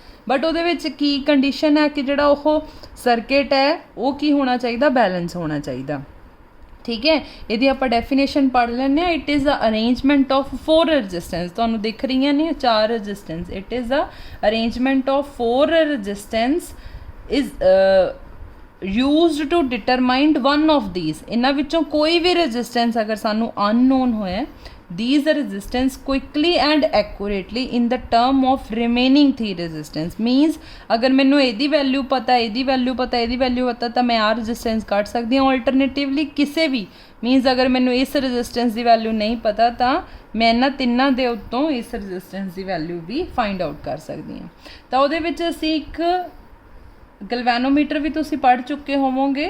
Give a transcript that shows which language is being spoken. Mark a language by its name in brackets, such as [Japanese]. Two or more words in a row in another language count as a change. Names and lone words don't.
[Punjabi] ਬਟ ਉਹਦੇ ਵਿੱਚ ਕੀ ਕੰਡੀਸ਼ਨ ਹੈ ਕਿ ਜਿਹੜਾ ਉਹ ਸਰਕਿਟ ਹੈ ਉਹ ਕੀ ਹੋਣਾ ਚਾਹੀਦਾ, ਬੈਲੈਂਸ ਹੋਣਾ ਚਾਹੀਦਾ। ਠੀਕ ਹੈ, ਇਹਦੀ ਆਪਾਂ ਡੈਫੀਨੇਸ਼ਨ ਪੜ੍ਹ ਲੈਂਦੇ ਹਾਂ। [English] It is a arrangement of 4 resistance, [Punjabi] ਤੁਹਾਨੂੰ ਦਿਖ ਰਹੀਆਂ ਨੇ 4 ਰਜਿਸਟੈਂਸ। [English] It is a arrangement of 4 resistance is used to determine one of these। [Punjabi] ਇਹਨਾਂ ਵਿੱਚੋਂ ਕੋਈ ਵੀ ਰਜਿਸਟੈਂਸ ਅਗਰ ਸਾਨੂੰ ਅਨਨੋਨ ਹੋਇਆ, [English] these resistance quickly and accurately in the term of remaining 3 resistance means [Punjabi] ਅਗਰ ਮੈਨੂੰ ਇਹਦੀ ਵੈਲਿਊ ਪਤਾ, ਇਹਦੀ ਵੈਲਿਊ ਪਤਾ, ਇਹਦੀ ਵੈਲਿਊ ਪਤਾ ਤਾਂ ਮੈਂ ਆਹ ਰਜਿਸਟੈਂਸ ਕੱਢ ਸਕਦੀ ਹਾਂ। ਆਲਟਰਨੇਟਿਵਲੀ ਕਿਸੇ ਵੀ ਮੀਨਸ ਅਗਰ ਮੈਨੂੰ ਇਸ ਰਜਿਸਟੈਂਸ ਦੀ ਵੈਲਿਊ ਨਹੀਂ ਪਤਾ ਤਾਂ ਮੈਂ ਇਹਨਾਂ ਤਿੰਨਾਂ ਦੇ ਉੱਤੋਂ ਇਸ ਰਜਿਸਟੈਂਸ ਦੀ ਵੈਲਿਊ ਵੀ [English] find out [Punjabi] ਕਰ ਸਕਦੀ ਹਾਂ। ਤਾਂ ਉਹਦੇ ਵਿੱਚ ਅਸੀਂ ਇੱਕ ਗਲਵੈਨੋਮੀਟਰ ਵੀ ਤੁਸੀਂ ਪੜ੍ਹ ਚੁੱਕੇ ਹੋਵੋਗੇ।